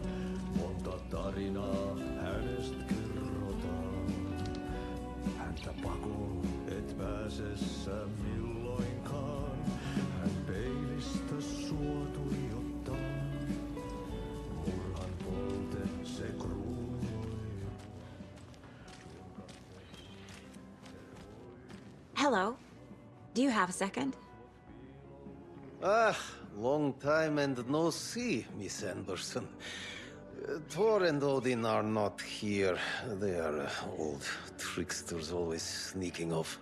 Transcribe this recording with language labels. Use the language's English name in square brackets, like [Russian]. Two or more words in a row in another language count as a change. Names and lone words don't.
[Finnish] Monta tarinaa hänestä kerrotaan. Häntä pakoon et pääsessä milloinkaan. Hän peilistä sua tuijottaa. Murhan polte se kruunoi. [English] Hello. Do you have a second? Ah, long time and no see, Miss Anderson. Thor and Odin are not here. They are old tricksters always sneaking off.